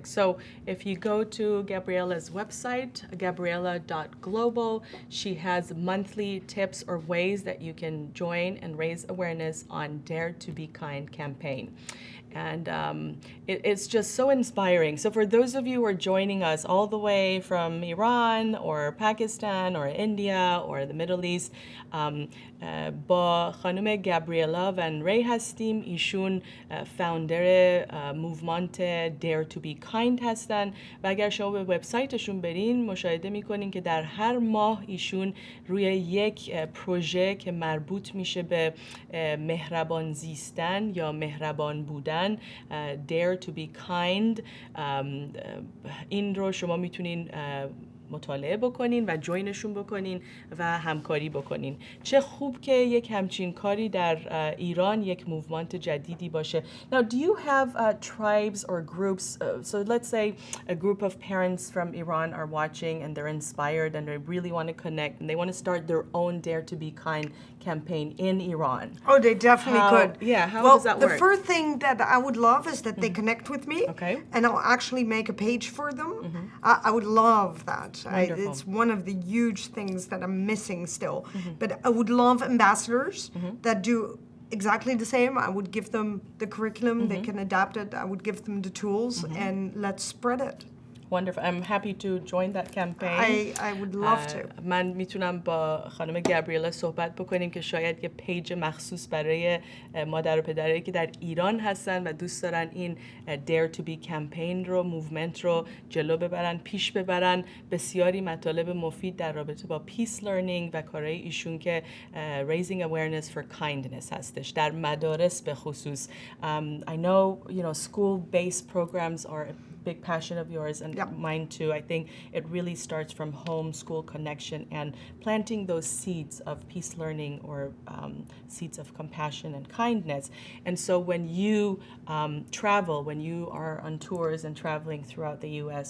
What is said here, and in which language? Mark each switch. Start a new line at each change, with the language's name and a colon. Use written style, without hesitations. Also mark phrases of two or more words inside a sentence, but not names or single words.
English: So if you go to Gabriella's website, gabriella.global, she has monthly tips or ways that you can join and raise awareness on Dare to Be Kind campaign. And it's just so inspiring. So for those of you who are joining us all the way from Iran or Pakistan or India or the Middle East,
Persian: با خانم گابریلا ون ری هستیم. ایشون
English: founder movement
Persian: Dare to Be Kind هستن و اگر شما به وبسایتشون برین مشاهده میکنین که در هر ماه ایشون روی یک پروژه که مربوط میشه به مهربان زیستن یا مهربان بودن، Dare to Be Kind، این رو شما میتونین مطالعه بکنین و جوینشون بکنین و همکاری بکنین. چه خوب که یک همچین کاری در ایران یک موومنت جدیدی باشه.
English: Now, do you have tribes or groups? So let's say a group of parents from Iran are watching and they're inspired and they really want to connect and they want to start their own Dare to Be Kind campaign in Iran. Oh, they definitely could. Yeah, how well, does that work? The first thing that I would love is that they connect with me. Okay. And I'll actually make a page for them. I would love that. It's one of the huge things that I'm missing still. But I would love ambassadors that do exactly the same. I would give them the curriculum. They can adapt it. I would give them the tools and let's spread it. Wonderful. I'm happy to join that campaign. I would love to.
Persian: من میتونم با خانم گابریلا صحبت بکنیم که شاید یه پیج مخصوص برای مادر و پدرایی که در ایران هستن و دوست دارن این Dare to Be campaign رو، موومنت رو جلو ببرن، پیش ببرن. بسیاری مطالب مفید در رابطه با
English: peace learning
Persian: و کارهای ایشون که
English: raising awareness for kindness
Persian: هستش در مدارس به خصوص.
English: I know, school-based programs are a big passion of yours and mine too. I think it really starts from home, school connection, and planting those seeds of peace learning or seeds of compassion and kindness. And so when you travel, when you are on tours and traveling throughout the U.S.